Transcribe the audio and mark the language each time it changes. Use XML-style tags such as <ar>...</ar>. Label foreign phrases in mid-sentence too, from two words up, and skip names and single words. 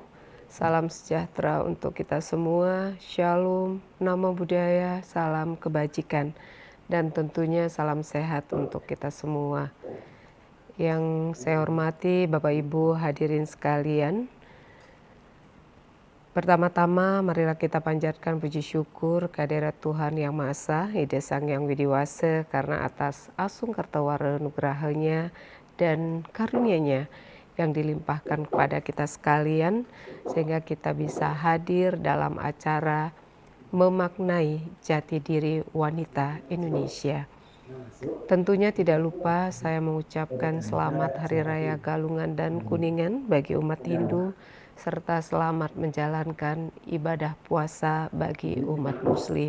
<id>Salam sejahtera untuk kita semua, Shalom,</id> <pi>Namo Buddhaya,</pi> <id>salam kebajikan, dan tentunya salam sehat untuk kita semua. Yang saya hormati Bapak Ibu hadirin sekalian, pertama-tama marilah kita panjatkan puji syukur kehadirat Tuhan Yang Maha Esa, Ida Sang Yang Widiwasa, karena atas</id> <ban>asung kartawara nugrahanya</ban> <id>dan karunia-Nya yang dilimpahkan kepada kita sekalian, sehingga kita bisa hadir dalam acara memaknai jati diri wanita Indonesia. Tentunya tidak lupa saya mengucapkan selamat Hari Raya Galungan dan Kuningan bagi umat Hindu, serta selamat menjalankan ibadah puasa bagi umat Muslim.</id>